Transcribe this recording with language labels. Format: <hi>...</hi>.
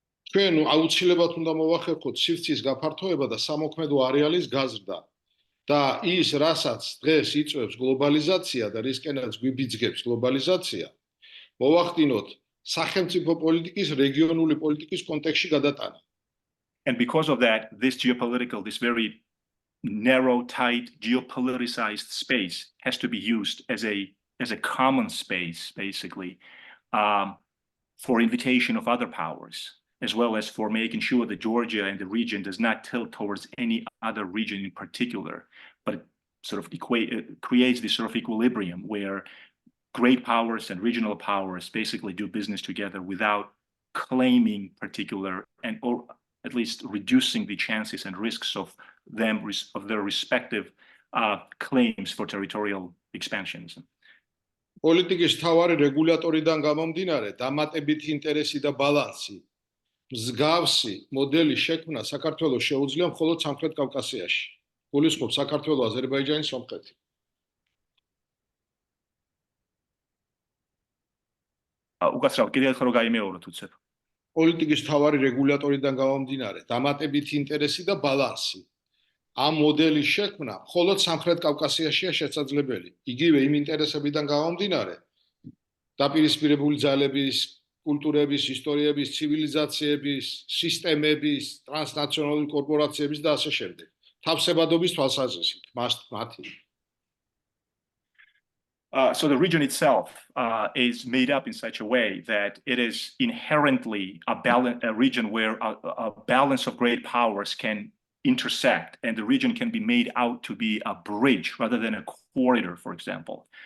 <ka>ჩვენ აუცილებლად უნდა მოვახერხოთ სივრცის გაფართოება და სამოქმედო არეალის გაზრდა და ის, რასაც დღეს იწვევს გლობალიზაცია და რისკენაც გვიბიძგებს გლობალიზაცია, მოვახდინოთ სახელმწიფო პოლიტიკის რეგიონული პოლიტიკის კონტექსტში გადატანა.</ka> <en>And because of that, this very narrow, tight, geopoliticized space has to be used as a common space, basically, for invitation of other powers, as well as for making sure that Georgia and the region does not tilt towards any other region in particular, but it sort of creates this sort of equilibrium where great powers and regional powers basically do business together without claiming particular or at least reducing the chances and risks of their respective claims for territorial expansions.</en> <ka>პოლიტიკის მთავარი რეგულატორიდან გამომდინარე, დამატებითი ინტერესი და ბალანსი, მსგავსი მოდელი შექმნა საქართველოს შეუძლია მხოლოდ სამხრეთ კავკასიაში. გულისხმობ საქართველოს, აზერბაიჯანის, სომხეთი. უკაცრავ, კიდევ ერთხელ რომ გაიმეოროთ უცებ. პოლიტიკის მთავარი რეგულატორიდან გამომდინარე, დამატებითი ინტერესი და ბალანსი. ამ მოდელის შექმნა მხოლოდ სამხრეთ კავკასიაშია შესაძლებელი. იგივე იმ ინტერესებიდან გამომდინარე, დაპირისპირებული ძალების, კულტურების, ისტორიების, ცივილიზაციების, სისტემების, ტრანსნაციონალური კორპორაციების და ასე შემდეგ. თავსებადობის თვალსაზრისით, მათი.</ka> <en>So the region itself is made up in such a way that it is inherently a region where a balance of great powers can intersect, and the region can be made out to be a bridge rather than a corridor, for example.</en>